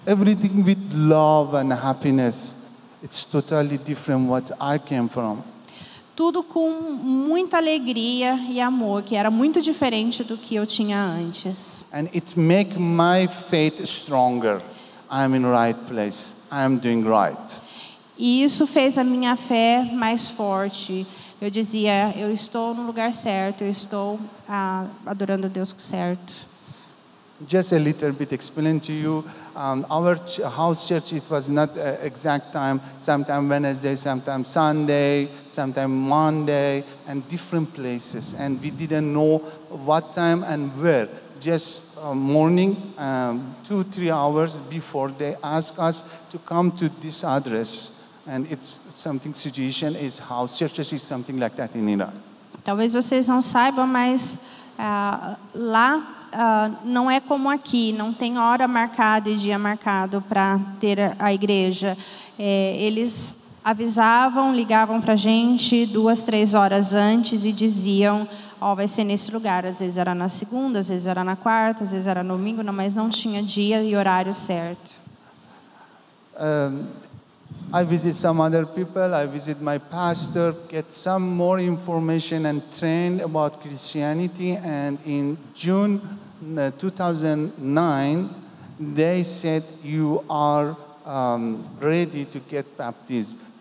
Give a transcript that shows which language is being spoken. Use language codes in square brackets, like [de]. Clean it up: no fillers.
[en] Everything with love and happiness. It's totally different what I came from. [pt] Tudo com muita alegria e amor, que era muito diferente do que eu tinha antes. [en] And it make my faith stronger. I'm in the right place. I'm doing right. [pt] E isso fez a minha fé mais forte. Eu dizia, eu estou no lugar certo, eu estou adorando a Deus certo. [en] Just a little bit explain to you. Our house church, it was not exact time. Sometimes Wednesday, sometimes Sunday, sometimes Monday, and different places. And we didn't know what time and where. Just morning, 2-3 hours before, they asked us to come to this address. And it's something situation is house churches is something like that in Iran. [pt] Talvez vocês não saibam, mas lá não é como aqui, não tem hora marcada e dia marcado para ter a igreja. Eles avisavam, ligavam para a gente 2-3 horas antes e diziam, vai ser nesse lugar. Às vezes era na segunda, às vezes era na quarta, às vezes era no domingo, mas não tinha dia e horário certo. [en] I visit some other people, I visit my pastor, get some more information and trained about Christianity. And in June 2009, they said, you are ready to get baptized.